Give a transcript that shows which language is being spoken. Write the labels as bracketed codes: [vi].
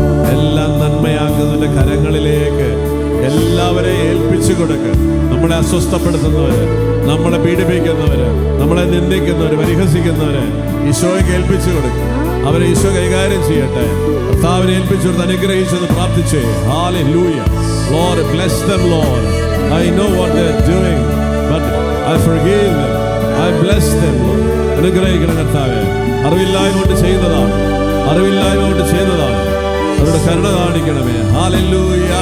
[ml] എല്ലാം നന്മയാക്കുന്നതിന്റെ കരങ്ങളിലേക്ക് എല്ലാവരെയും ഏൽപ്പിച്ചു കൊടുക്കുക. നമ്മളെ അസ്വസ്ഥപ്പെടുത്തുന്നവര്, നമ്മളെ പീഡിപ്പിക്കുന്നവര്, നമ്മളെ നിന്ദിക്കുന്നവര്, പരിഹസിക്കുന്നവര് ഈശോയ്ക്ക് ഏൽപ്പിച്ചു കൊടുക്കുക. അവരെ ഈശോ കൈകാര്യം ചെയ്യട്ടെ. കർത്താവിനെ ഏൽപ്പിച്ചു കൊടുത്ത് അനുഗ്രഹിച്ചെന്ന് പ്രാർത്ഥിച്ചേ. [en] Hallelujah. Lord, bless them, Lord. I know what they're doing, but I forgive them. I bless them, Lord. [ml] അനുഗ്രഹിക്കണം കർത്താവേ. അറിവില്ലായ്മ കൊണ്ട് ചെയ്യുന്നതാണ്, അറിവില്ലായ്മ കൊണ്ട് ചെയ്യുന്നതാണ്. അവരുടെ കരുണ കാണിക്കണമേ. ഹല്ലേലൂയ.